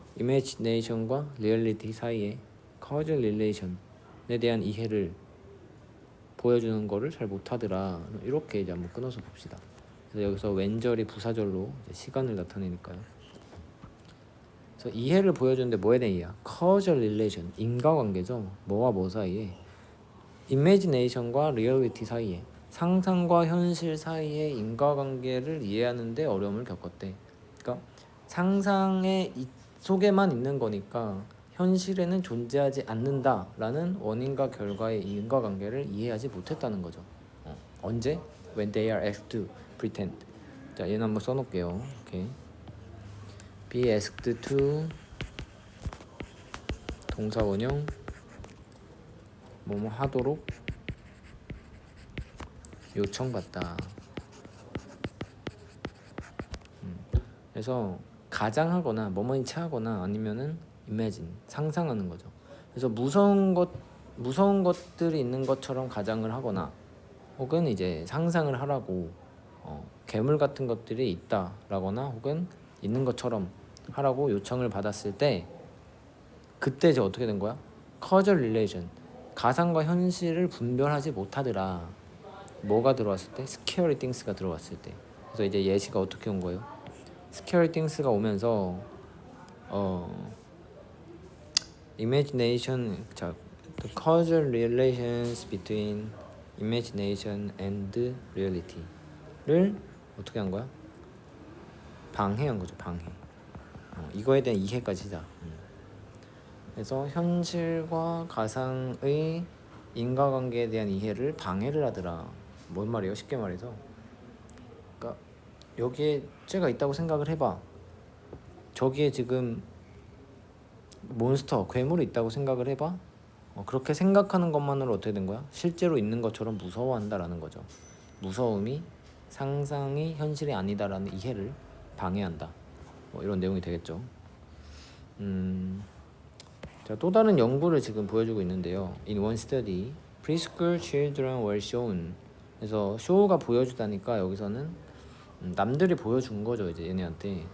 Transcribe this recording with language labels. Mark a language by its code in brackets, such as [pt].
[ko] imagination과 reality 사이에 causal relation에 대한 이해를 보여주는 거를 잘 못하더라. 이렇게 이제 한번 끊어서 봅시다. 그래서 여기서 왼절이 부사절로 이제 시간을 나타내니까요. 그래서 이해를 보여주는데 뭐에 대한 이해야? causal relation 인과관계죠. 뭐와 뭐 사이에? imagination과 reality 사이에 상상과 현실 사이의 인과관계를 이해하는데 어려움을 겪었대. 그러니까 상상의 속에만 있는 거니까 현실에는 존재하지 않는다라는 원인과 결과의 인과관계를 이해하지 못했다는 거죠. 언제? [en] When they are asked to pretend. [ko] 자, 얘는 한번 써놓을게요. 오케이. [en] Be asked to [ko] 동사 원형 뭐뭐 하도록 요청받다. 그래서 가장하거나 뭐뭐인 체하거나 아니면은 imagine 상상하는 거죠. 그래서 무서운 것들이 있는 것처럼 가장을 하거나 혹은 이제 상상을 하라고 괴물 같은 것들이 있다라거나 혹은 있는 것처럼 하라고 요청을 받았을 때 그때 이제 어떻게 된 거야? causal relation 가상과 현실을 분별하지 못하더라. 뭐가 들어왔을 때? scary things가 들어왔을 때. 그래서 이제 예시가 어떻게 온 거예요? scary things가 오면서 [en] imagination the causal relations between imagination and reality를 [ko] 어떻게 한 거야? 방해한 거죠. 방해. 이거에 대한 이해까지다. 그래서 현실과 가상의 인과관계에 대한 이해를 방해를 하더라. 뭔 말이에요? 쉽게 말해서 그러니까 여기에 쟤가 있다고 생각을 해봐. 저기에 지금 몬스터, 괴물이 있다고 생각을 해봐. 그렇게 생각하는 것만으로 어떻게 된 거야? 실제로 있는 것처럼 무서워한다라는 거죠. 무서움이 상상이 현실이 아니다라는 이해를 방해한다. 이런 내용이 되겠죠. 자, 또 다른 연구를 지금 보여주고 있는데요. [en] In one study, preschool children were shown. [ko] 그래서 show가 보여주다니까 여기서는 남들이 보여준 거죠, 이제 얘네한테.